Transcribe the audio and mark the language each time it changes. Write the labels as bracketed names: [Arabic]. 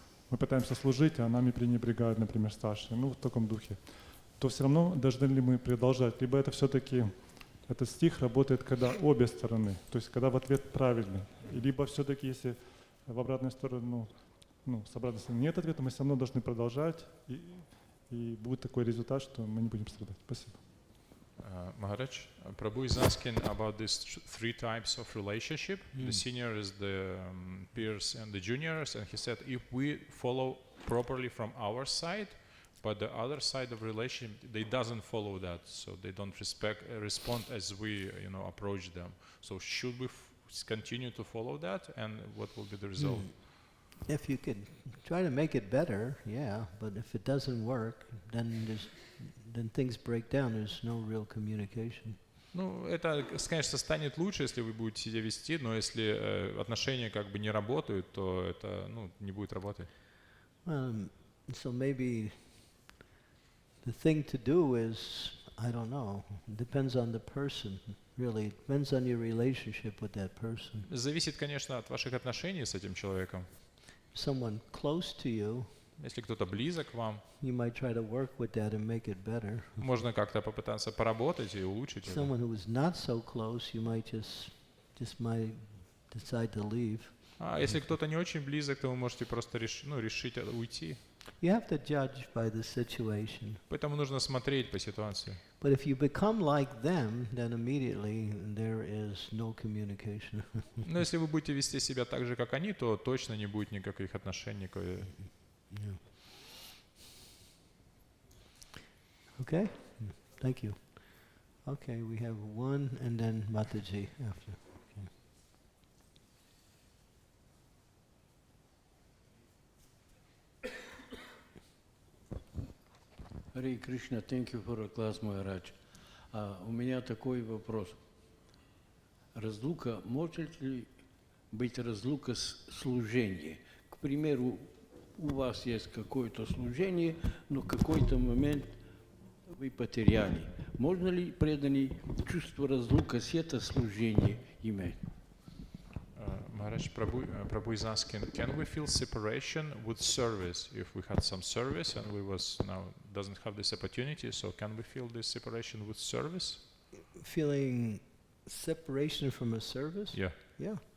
[Russian] Мы пытаемся служить, а нами пренебрегают, например, старшие, в таком духе, то все равно должны ли мы продолжать, либо это все-таки этот стих работает, когда обе стороны, то есть когда в ответ правильный, либо все-таки если в обратную сторону, с обратной стороны нет ответа, мы все равно должны продолжать, и будет такой результат, что мы не будем страдать. Спасибо. [English] Maharaj, Prabhu is asking about these three types of relationship. The seniors, the peers, and the juniors. And he said, if we follow properly from our side, but the other side of relationship, they doesn't follow that, so they don't respond as we, approach them. So should we continue to follow that, and what will be the result? If you could try to make it better, yeah, but if it doesn't work, then things break down, there's no real communication. [Russian] Это, конечно, станет лучше, если вы будете себя вести, но если отношения как бы не работают, то это, не будет работать. [English] So maybe the thing to do is, I don't know, depends on the person, really. It depends on your relationship with that person. [Russian] Зависит, конечно, от ваших отношений с этим человеком. [English] Someone close to you, [Russian] если кто-то близок к вам, [English] you might try to work with that and make it better. [Russian] Можно как-то попытаться поработать и улучшить это. [English] Someone who is not so close, you might just might decide to leave. [Russian] А если кто-то не очень близок, то вы можете просто решить уйти. [English] You have to judge by the situation. [Russian] Поэтому нужно смотреть по ситуации. [English] But if you become like them, then immediately there is no communication. [Russian] Но если вы будете вести себя так же, как они, то точно не будет никаких отношений. [English] Yeah. Okay, thank you. Okay, we have one and then Mataji after. Харе Кришна, thank you for a class, Maharaj. [Russian] У меня такой вопрос. Разлука, может ли быть разлука с служением? К примеру, у вас есть какое-то служение, но в какой-то момент вы потеряли. Можно ли преданный чувство разлука с это служение иметь? [English] Maharaj, Prabhu is asking, can we feel separation with service? If we had some service and we doesn't have this opportunity, so can we feel this separation with service? Feeling separation from a service? Yeah. Yeah.